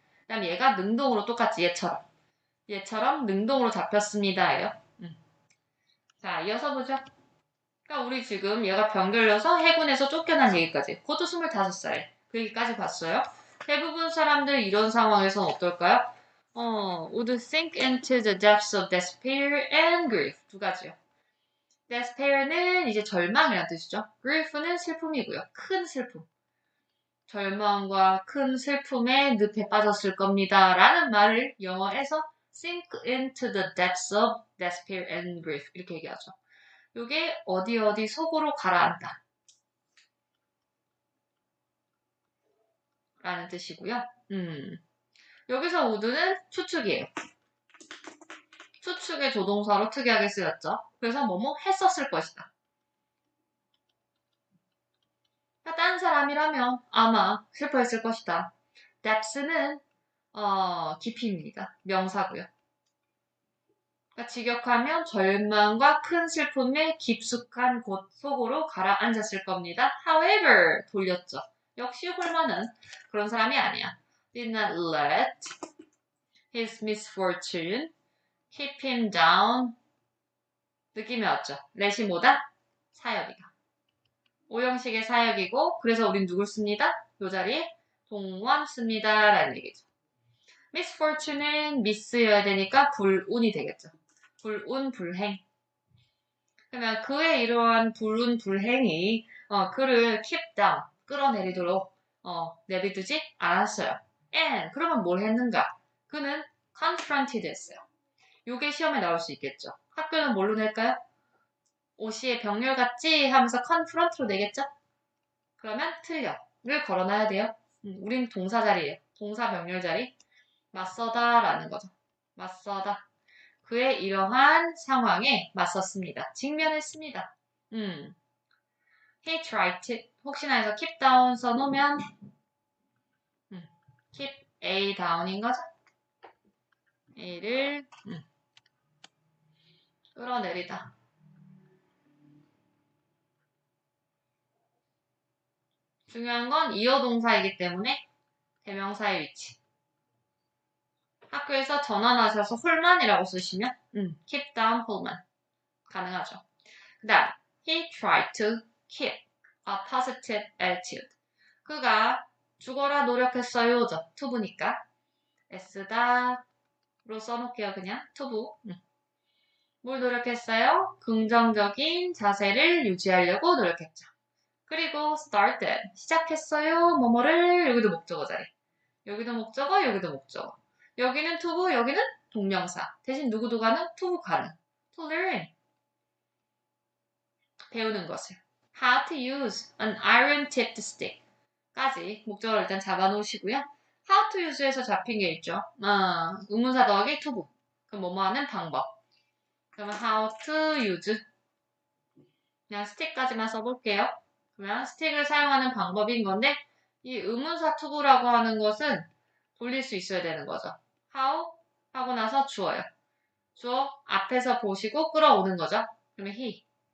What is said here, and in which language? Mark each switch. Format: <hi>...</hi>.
<ko>그 다음 얘가 능동으로 똑같이 얘처럼 능동으로 잡혔습니다예요. 자, 이어서 보죠. 그러니까 우리 지금 얘가 병 걸려서 해군에서 쫓겨난 얘기까지. 그것도 25살. 그 얘기까지 봤어요. 대부분 사람들 이런 상황에서는 어떨까요?</ko> <en>would sink into the depths of despair and grief.</en> <ko>두 가지요. despair는 이제 절망이라는 뜻이죠. grief는 슬픔이고요. 큰 슬픔. 절망과 큰 슬픔에 늪에 빠졌을 겁니다. 라는 말을 영어에서</ko> <en>sink into the depths of despair and grief.</en> <ko>이렇게 얘기하죠. 요게 어디 속으로 가라앉다. 라는 뜻이고요. 여기서 would는 추측이에요. 추측의 조동사로 특이하게 쓰였죠. 그래서 뭐뭐 했었을 것이다. 다른 사람이라면 아마 슬퍼했을 것이다. depths는 깊이입니다. 명사고요. 그러니까 직역하면 절망과 큰 슬픔에 깊숙한 곳 속으로 가라앉았을 겁니다.</ko> <en>However,</en> <ko>돌렸죠. 역시 홀만은 그런 사람이 아니야.</ko> <en>Did not let his misfortune keep him down.</en> <ko>느낌이 왔죠? let이 뭐다? 사역이다. 오형식의 사역이고 그래서 우린 누굴 씁니다? 이 자리에 동원 씁니다. 라는 얘기죠. misfortune은 미스여야 되니까 불운이 되겠죠. 불운, 불행. 그러면 그의 이러한 불운, 불행이 그를</ko> <en>keep down,</en> <ko>끌어내리도록 내비두지 않았어요.</ko> <en>and</en> <ko>그러면 뭘 했는가? 그는</ko> <en>confronted</en> <ko>했어요. 요게 시험에 나올 수 있겠죠. 학교는 뭘로 낼까요? 오시의 병렬 같지? 하면서 confront로 내겠죠? 그러면 틀려.를 걸어놔야 돼요. 우린 동사 자리예요. 동사 병렬 자리. 맞서다 라는 거죠. 맞서다. 그의 이러한 상황에 맞섰습니다. 직면했습니다.</ko> <en>He tried to,</en> <ko>혹시나 해서</ko> <en>keep down</en> <ko>써놓으면</ko> <en>keep A down인 거죠.</en> <ko>A를 끌어내리다. 중요한 건 이어 동사이기 때문에 대명사의 위치. 학교에서 전환하셔서 홀만이라고 쓰시면 keep down 홀만 가능하죠. 그 다음</ko> <en>he tried to keep a positive attitude.</en> <ko>그가 죽어라 노력했어요죠. 투부니까 S다로 써놓을게요. 그냥 투부. 뭘 노력했어요? 긍정적인 자세를 유지하려고 노력했죠. 그리고 started 시작했어요. 뭐뭐를 여기도 목적어 자리. 여기도 목적어, 여기도 목적어. 여기는 투부, 여기는 동명사. 대신 누구도 가능? 투부 가능.</ko> <en>To learn.</en> <ko>배우는 것을.</ko> <en>How to use an iron-tipped stick.</en> <ko>까지 목적어를 일단 잡아놓으시고요.</ko> <en>How to use에서</en> <ko>잡힌 게 있죠. 의문사 더하기 투부. 그럼 뭐뭐 하는 방법. 그러면</ko> <en>how to use.</en> <ko>그냥 스틱까지만 써볼게요. 그러면 스틱을 사용하는 방법인 건데 이 의문사 투부라고 하는 것은 돌릴 수 있어야 되는 거죠. how 하고 나서 주어요. 주어 앞에서 보시고 끌어오는 거죠. 그러면 he.</ko>